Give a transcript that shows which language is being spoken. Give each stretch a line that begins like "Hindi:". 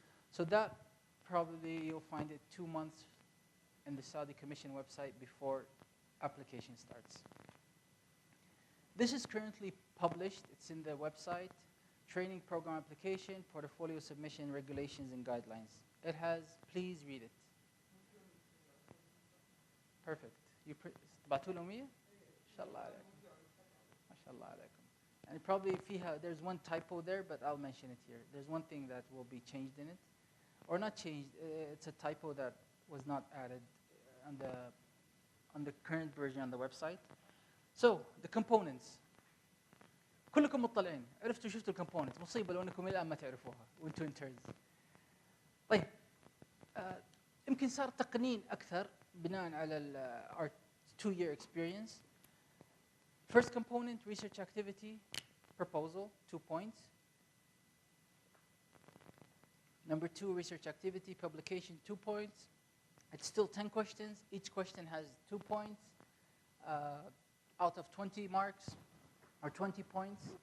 English: So that probably you'll find it 2 months in the Saudi Commission website before application starts. This is currently published. It's in the website. Training program application, portfolio submission, regulations and guidelines. It has, please read it. Perfect. You
Arabic: تبعتوا لهم إياه؟ إن شاء الله عليكم. ما شاء الله عليكم.
English: And probably there's one typo there, but I'll mention it here. There's one thing that will be changed in it, or not changed. It's a typo that was not added on the current version on the website. So the components.
Arabic: كلكم مطلعين عرفتوا شفتوا الكومبوننتس مصيبه لو انكم الان ما تعرفوها وانتم انترنز. طيب يمكن صار تقنين اكثر بناء على
English: our 2-year experience. First component, research activity, proposal, 2 points. Number 2, research activity, publication, 2 points. It's still 10 questions. Each question has 2 points out of 20 marks or 20 points.